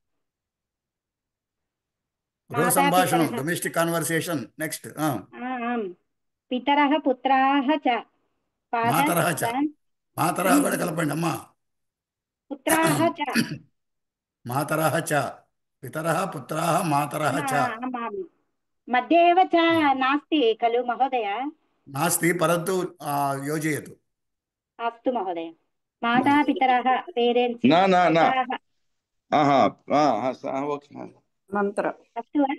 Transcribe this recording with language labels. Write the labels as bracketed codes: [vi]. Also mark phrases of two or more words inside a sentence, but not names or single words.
[te] గృహ సంభాషణం, [en] domestic conversation. [te] నెక్స్ట్ [sa] పితరః పుత్రాः చ [te] మాతరः కూడా కలపండి అమ్మా. [sa] పుత్రాः చ మాతరः చ పితరः పుత్రాः మాతరः చ. मध्ये एव च नास्ति खलु महोदय? नास्ति, परन्तु योजयतु. अस्तु महोदय. माता पितरः पेरेंट्स अस्तु वा?